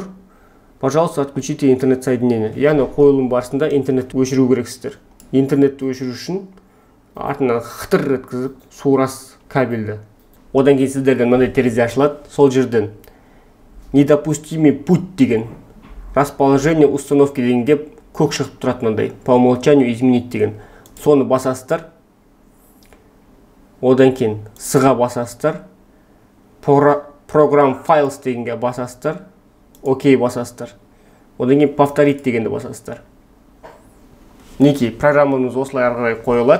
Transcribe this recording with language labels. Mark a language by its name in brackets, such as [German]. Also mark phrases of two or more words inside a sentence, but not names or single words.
[Russian] Пожалуйста, отключите интернет соединение. [Kazakh] Яғни қойылым барысында интернет өшіру керексіздер. Интернетті өшіру үшін артынан қытыр еткізіп суырасыз кабельді. Одан кейін сіздерден мынандай терезе ашылады. Сол жерден [Russian] недопустимый путь [Kazakh] деген [Russian] расположение установки [Kazakh] дегенде көк шығып тұрады мынандай. [Russian] По умолчанию изменить [Kazakh] деген. Соны басасыздар. Одан кейін сыға басасыздар. [English] Program files [Kazakh] дегенге басасыздар. Окей басасыздар. Одан кейін повторить дегенді басасыздар. Мінекей, программамыз осылай ары қарай қойылады.